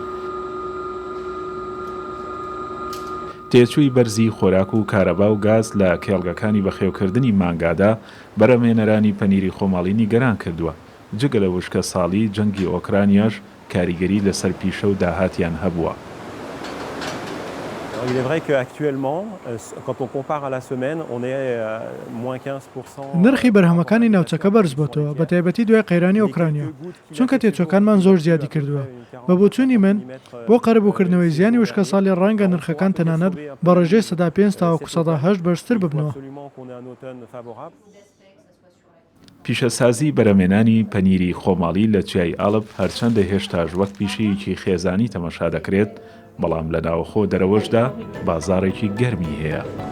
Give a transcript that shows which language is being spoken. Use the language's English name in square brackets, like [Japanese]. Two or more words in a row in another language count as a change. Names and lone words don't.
[Central Kurdish] تێچووی بەرزی خۆراک و کارەبا و گاز لە کێڵگەکانی بەخێوکردنی مانگادا بەرەمێنەرانی پەنیری خۆماڵی نیگەران کردووە. جگە لە وشکە ساڵی جەنگی ئۆکرانیاش کاریگەری لەسەر پیشە و داهاتیان هەبووە. [French] Il est vrai qu'actuellement, quand on compare à la semaine, on est moins 15%. [Central Kurdish] نرخی بەرهەمەکانی ناوچەکە بەرز بۆتەوە بە تایبەتی دوای قەیرانی ئۆکرانیا چونکە تێچۆکانمان زۆر زیادی کردووە بە بۆچوونی من بۆ قەرەبووکردنەوەی زیانی وشکە ساڵی ڕەنگە نرخەکان تەنانەت بە ڕێژەی 5 تاوەکو 8 بەرزتر ببنەوە. پیشەسازی بەرەمێنانی پەنیری خۆماڵی لە توای ئاڵب هەرچەندە هێشتاش وەک پیشەیەکی خێزانی تەماشا دەکرێت بەڵام لە ناوخۆ دەرەوەشدا بازارێکی گەرمی هەیە.